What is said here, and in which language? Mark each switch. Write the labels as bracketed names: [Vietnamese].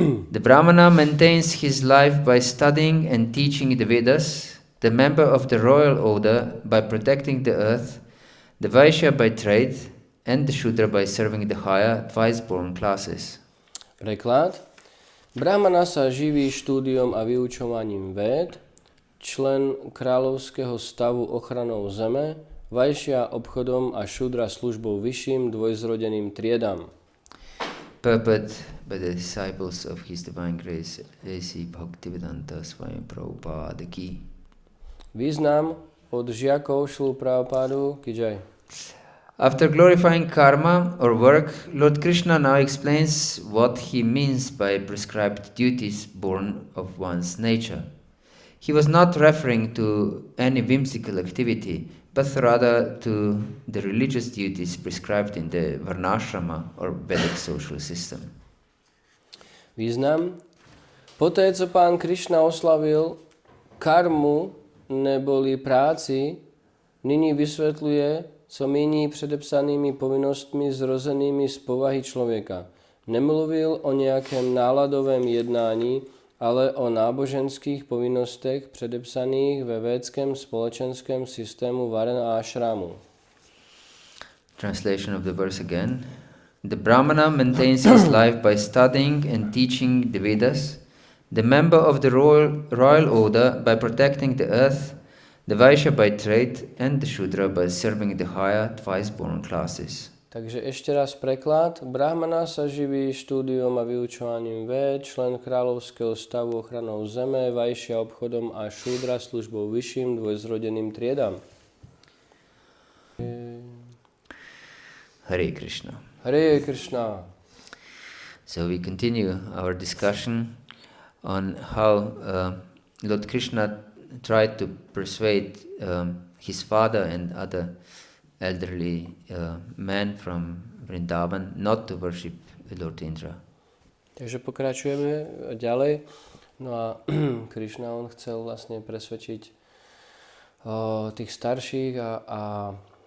[English] The Brahmana maintains his life by studying and teaching the Vedas, the member of the royal order by protecting the earth, the Vaishya by trade, and the Shudra by serving the higher, twice-born classes. [Slovak] Preklad. Brahmana sa živí štúdiom a vyučovaním véd, člen kráľovského stavu ochranou zeme, Vaishya obchodom a Shudra službou vyšším dvojzrodeným triedam. [English] Purport by the disciples of His Divine Grace, A.C. Bhakti-yoga Swami Prabhupada ki. [Slovak] Význam od žiakov Šrilu Prabhupádu ki jai. [English] After glorifying karma or work, Lord Krishna now explains what he means by prescribed duties born of one's nature. He was not referring to any whimsical activity, but rather to the religious duties prescribed in the Varnashrama or Vedic social system. [Slovak] Význam. [Czech] Poté, co pán Krišna oslavil karmu neboli práci, nyní vysvetľuje, co míní předepsanými povinnostmi zrozenými z povahy člověka. Nemluvil o nějakém náladovém jednání, ale o náboženských povinnostech předepsaných ve védském společenském systému Varna Ashramu. [English] Translation of the verse again. The Brahmana maintains his life by studying and teaching the Vedas, the member of the royal order by protecting the earth, the Vaishya by trade, and the Shudra by serving the higher, twice-born classes. [Slovak] Takže ešte raz preklad. Brahmana sa živí štúdiom a vyučovaním véd, člen kráľovského stavu ochranou zeme, Vaishya obchodom a Shudra službou vyšším dvojzrodeným triedam. [Sanskrit] Hare Krishna. Hare Krishna. [English] So we continue our discussion on how Lord Krishna tried to persuade his father and other elderly men from Vrindavan not to worship Lord Indra. [Slovak] Takže pokračujeme ďalej. No a Krishna on chcel vlastne presvedčiť tých starších a